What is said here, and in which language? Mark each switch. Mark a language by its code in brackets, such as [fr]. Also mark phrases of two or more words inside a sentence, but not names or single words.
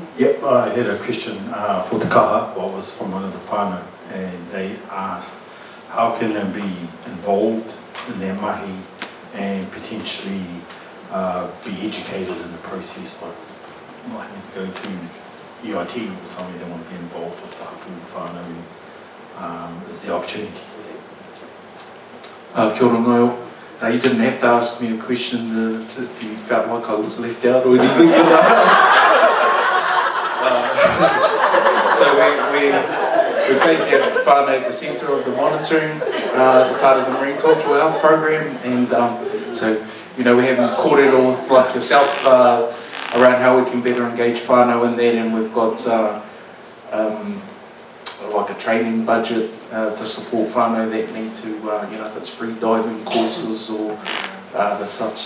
[en] Yep, I had a question for the kaha, well, it was from one of the whānau, and they asked how can they be involved in their mahi and potentially be educated in the process, like might need to go to EIT or somewhere, they want to be involved with the [mi] hapu whānau, [en] and is the opportunity for that? [mi] Kia ora ngai o. [en] You didn't have to ask me a question if you felt like I was left out or anything. So we're going to have whānau at the centre of the monitoring as a part of the Marine Cultural Health Program, and so you know, we haven't caught it all like yourself around how we can better engage whānau in that, and we've got like a training budget to support whānau that need to, you know, if it's free diving courses or the such.